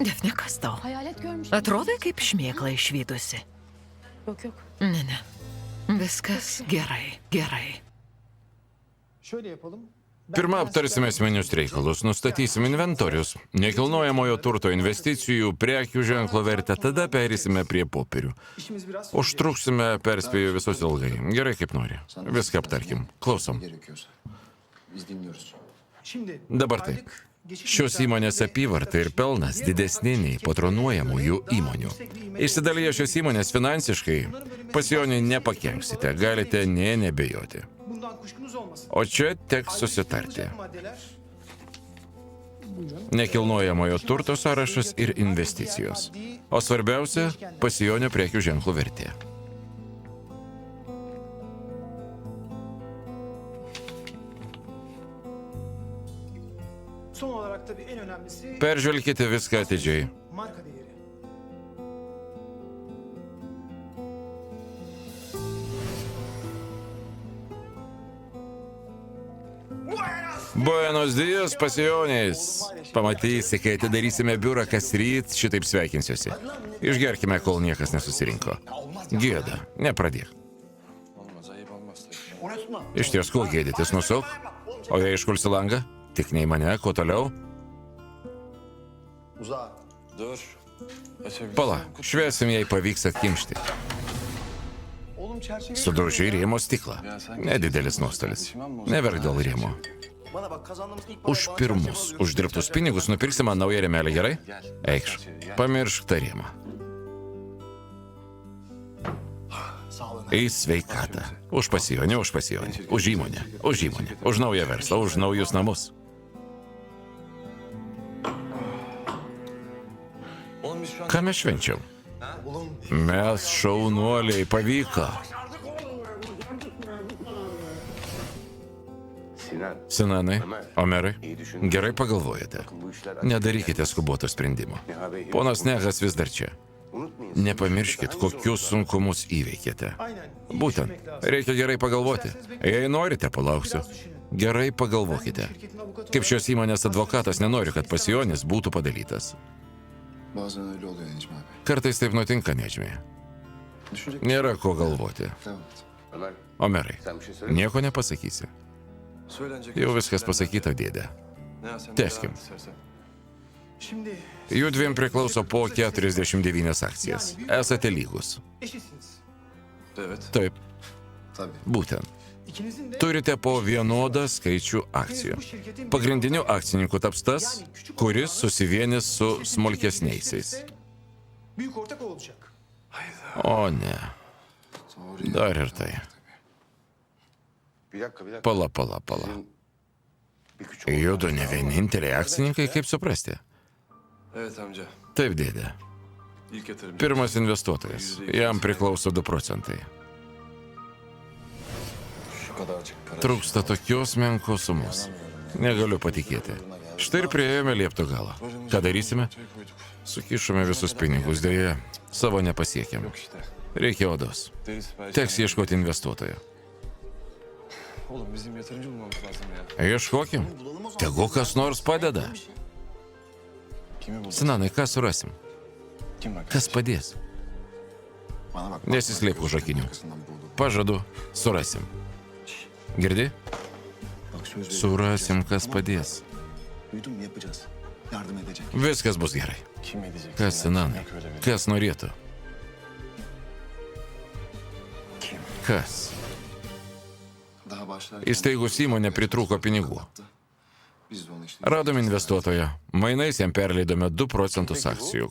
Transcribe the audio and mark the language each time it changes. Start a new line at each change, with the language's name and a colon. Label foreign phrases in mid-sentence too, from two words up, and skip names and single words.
Lithuanian: Defne, kas tau?
Turkish: Hayalet görmüş.
Lithuanian: Atrodai kaip šmėkla išvydusi.
Turkish: Yok yok. Ne.
Lithuanian: Viskas gerai, gerai.
Turkish: Şöyle yapalım.
Lithuanian: Pirmą aptarsime esminius reikalus, nustatysim inventorius, nekilnojamojo turto investicijų, prekių ženklo vertę, tada perėsime prie popierių.
Turkish: İşimiz biraz
Lithuanian: Užtruksime, perspėju visus ilgai. Gerai kaip nori. Viską aptarkim. Klausom.
Turkish: gerekiyorsa. Biz dinliyoruz. Şimdi
Lithuanian: Dabar taip. Šios įmonės apyvarta ir pelnas didesni nei patronuojamųjų įmonių. Išsidaliję šios įmonės finansiškai, Pasijoniui nepakenksite, galite nė nebejoti.
Turkish: bundan kuşkunuz olmasın.
Lithuanian: O čia teks susitarti.
Turkish: Maddeler
Lithuanian: Nekilnojamojo turto sąrašas ir investicijos. O svarbiausia, Pasijonio prekių ženklų vertė.
Turkish: son olarak tabii en önemlisi
Lithuanian: Peržvelkite viską atidžiai.
Turkish: marka değeri.
Spanish: Buenos dias, Pasijoniais.
Lithuanian: Pamatysi, kai atidarysime biurą kas ryt, šitaip sveikinsiuosi. Išgerkime, kol niekas nesusirinko. Gėda, nepradėk.
Turkish: Olmaz. Ayıp olmaz tabii.
Lithuanian: Iš ties, ko gėdytis, nusuk? O jei iškulsi langą? Tik nei mane, kuo toliau?
Turkish: Uzağa. Dur. Açabilirsin.
Lithuanian: Pala, šviesim, jei pavyks atkimšti.
Turkish: Oğlum çerçeve.
Lithuanian: Sudaužai rėmo stiklą. Nedidelis nuostolis. Neverk dėl rėmo.
Turkish: Bana bak kazandığımız ilk
Lithuanian: Už pirmus uždirbtus pinigus nupirksi man naują rėmelį, gerai? Eikš, pamiršk tą rėmą.
Turkish: Sağ olun.
Lithuanian: Į sveikatą. Už Pasijonį, už Pasijonį. Už įmonę, už įmonę. Už naują verslą, už naujus namus.
Turkish: Oğlum biz şu an...
Lithuanian: Ką mes švenčiam?
Turkish: Oğlum
Lithuanian: Mes šaunuoliai, pavyko. Sinanai, Omerai, gerai pagalvojate. Nedarykite skuboto sprendimo. Ponas Nehas vis dar čia. Nepamirškit, kokius sunkumus įveikėte. Būtent, reikia gerai pagalvoti. Jei norite, palauksiu. Gerai pagalvokite. Kaip šios įmonės advokatas nenori, kad Pasijonis būtų padalytas.
Turkish: Bazen öyle oluyor Necmi abi.
Lithuanian: Kartais taip nutinka, Nedžmi.
Turkish: Düşünecek
Lithuanian: Nėra ko galvoti.
Turkish: Evet.
Lithuanian: Omerai, nieko nepasakysi.
Turkish: Söylenecek
Lithuanian: Jau
Turkish: bir
Lithuanian: viskas
Turkish: şeyler
Lithuanian: pasakyta, dėdė.
Turkish: Ne ya, sen
Lithuanian: Tęskim.
Turkish: devam et istersen. Şimdi
Lithuanian: Jų dviem priklauso po 49 akcijas. Esate lygus.
Turkish: eşitsiniz. Evet.
Lithuanian: Taip,
Turkish: Tabii.
Lithuanian: būtent.
Turkish: İkinizin de
Lithuanian: Turite po vienodą skaičių akcijų. Pagrindiniu akcininku taps tas, kuris susivienis su smulkesniaisiais.
Turkish: büyük ortak olacak. O ne, Doğru ya.
Lithuanian: dar ir tai.
Turkish: Bir dakika.
Lithuanian: Pala. Judu ne vieninteliai akcininkai, kaip suprasti.
Turkish: Evet amca.
Lithuanian: Taip, dėdė.
Turkish: İlk yatırımcı.
Lithuanian: Pirmas investuotojas. Jam priklauso 2 procentai.
Turkish: Şu kadarcık para.
Lithuanian: Trūksta tokios menkos sumos. Negaliu patikėti. Štai ir prieėjome liepto galą. Ką darysime? Şey koyduk. Sukišome visus pinigus, dėja, savo nepasiekėm.
Turkish: Yok işte.
Lithuanian: Reikia odos.
Turkish: Deniz sipariş.
Lithuanian: Teks ieškoti investuotojo.
Turkish: Oğlum bizim yatırımcı bulmamız lazım ya.
Lithuanian: Ieškokim. Tegu kas nors padeda.
Turkish: Kimi buldun?
Lithuanian: Sinanai, ką surasim?
Turkish: Kim bak?
Lithuanian: Kas padės?
Turkish: Bana bak.
Lithuanian: Nesislėpk už akinių.
Turkish: Arkasından buldum.
Lithuanian: Pažadu, surasim. Girdi?
Turkish: Bak söz veriyorum.
Lithuanian: Surasim, kas padės.
Turkish: Duydun mu, yapacağız. Yardım edecek.
Lithuanian: Viskas bus gerai.
Turkish: Kim edecek?
Lithuanian: Kas,
Turkish: Ya,
Lithuanian: Sinanai?
Turkish: yok öyle biri.
Lithuanian: Kas norėtų?
Turkish: Kim?
Lithuanian: Kas?
Turkish: Daha başlarken.
Lithuanian: Įsteigus įmonę pritrūko pinigų. Biz de onu işte. Radom investuotoją. Mainais jam perleidome 2 procentus akcijų.